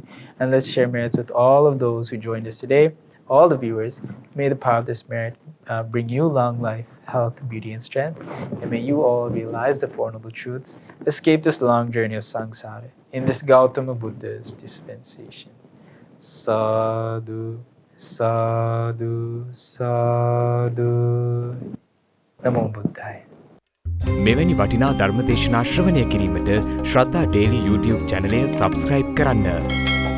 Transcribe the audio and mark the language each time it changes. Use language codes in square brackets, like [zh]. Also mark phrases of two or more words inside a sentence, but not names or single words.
[en] And let's share merits with all of those who joined us today, all the viewers. May the power of this merit bring you long life, health, beauty, and strength. And may you all realize the Four Noble Truths, escape this long journey of samsara in this Gautama Buddha's dispensation. [pi] Sadhu, sadhu, sadhu. Namo Buddhaya. [si] මෙවැනි වටිනා ධර්මදේශනා ශ්‍රවණය කිරීමට ශ්‍රද්ධා ඩේලි YouTube චැනලය සබස්ක්‍රයිබ් කරන්න.